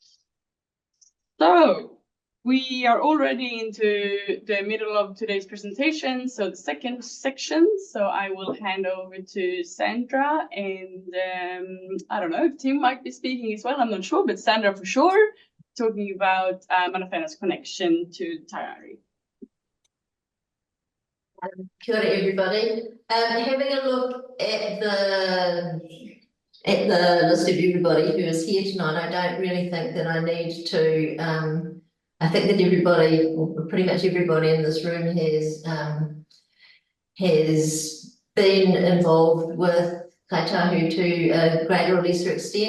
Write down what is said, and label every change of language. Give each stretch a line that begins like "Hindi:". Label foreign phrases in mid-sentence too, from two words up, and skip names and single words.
English: So we are already into the middle of today's presentation, so the second section. So I will hand over to Sandra, and I don't know if Tim might be speaking as well, I'm not sure, but Sandra for sure, talking about
Māori: Mana Whenau's
English: connection to Taiari.
Māori: Kia ora,
English: everybody. Having a look at the list of everybody who is here tonight, I don't really think that I need to. I think that everybody, or pretty much everybody in this room, has been involved with Kaitahu to a greater or lesser extent.